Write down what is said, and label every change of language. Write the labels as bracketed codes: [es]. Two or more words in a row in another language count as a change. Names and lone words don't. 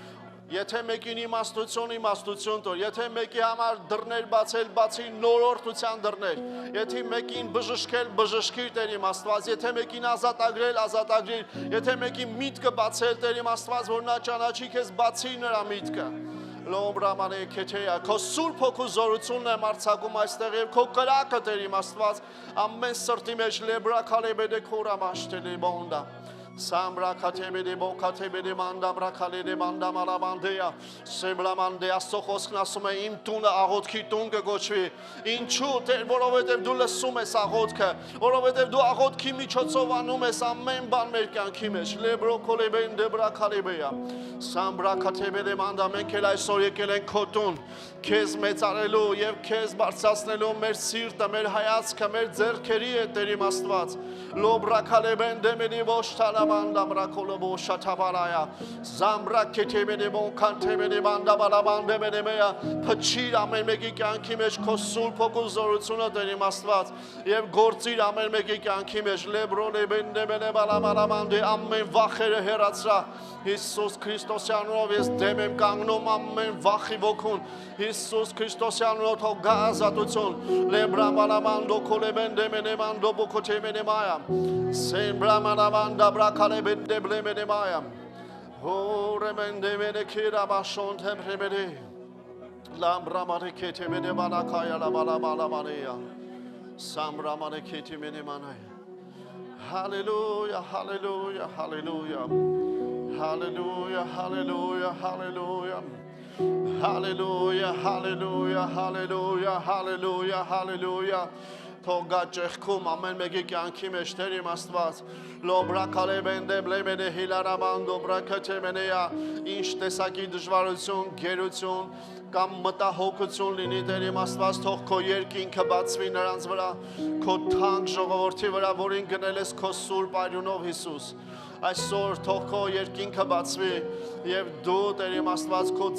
[hy] եթե մեկին իմաստություն տոր եթե մեկի համար դռներ բացի նորորդության դռներ եթե մեկին բժշկիր Տեր իմ Աստված եթե մեկին ազատագրիր եթե մեկին միտքը բացել Տեր իմ Աստված որ նա ճանաչի քեզ բացի նրա միտքը Լոմբրամանե քեթեյա քո սուրբ հոգու զորությունն եմ արձակում այստեղ եւ քո կրակը Տեր իմ Աստված ամեն սրտի մեջ լեբրակալեբեդե քորամաշտելի բոնդա Sambra katemede bo katemede manda brakalede manda malamandeya Semlamandea sokhoskhն ասում է իմ տունը աղոթքի տուն կգոչվի Ինչու Տեր որովհետև դու լսում ես աղոթքը որովհետև դու աղոթքի միջոցով անում ես ամեն բան մեր կյանքի մեջ լեբրոկոլեբեն դեբրակալեբեya Sambra katemede manda մենք էլ այսօր եկել ենք քո տուն քեզ մեծարելու եւ քեզ բարձրացնելու մեր սիրտը մեր հայացքը մեր ձեռքերի է Տեր իմ Աստված լոբրակալեբեն դեմենի ոշտալա Manda brakolobo shatabaraya Zambra ketemene bon kantemene manda balabande menemeya Փչիր ամեն մեկի կյանքի մեջ քո սուրբ հոգու զորությունը Տեր իմ Աստված եւ գործիր ամեն մեկի կյանքի մեջ լեբրոնե բենդեմենե բալամալամանդե ամեն վախերը հեռացրա Հիսուս Քրիստոսի անունով ես դեմ եմ կանգնում ամեն վախի ոգուն Հիսուս Քրիստոսի անունով թող գա ազատություն լեբրամալամանդո կոլեբենդեմենե մանդո բոկոթեմենե մայա Սեմբրամալամանդա Kalebende blemene mayam. Ho remende mene kira bashon temremene. Lambramane ketemene manakaya la malamanea. Samramane ketemene manaya. Hallelujah, hallelujah, hallelujah. Hallelujah, hallelujah, hallelujah. Hallelujah, hallelujah, hallelujah, hallelujah, hallelujah. Թողա ճեղքում ամեն մեկի կյանքի մեջ Տեր իմ Աստված լոբրակալեբենդե բլեմենե հիլարամանդո բրակեթեմենեա ինչ տեսակի դժվարություն գերություն կամ մտահոգություն լինի Տեր իմ Աստված թող քո երկինքը բացվի նրանց վրա քո թանկ ժողովրդի վրա որին գնել ես քո սուրբ արյունով Հիսուս այսօր թող քո երկինքը բացվի եւ դու Տեր իմ Աստված քո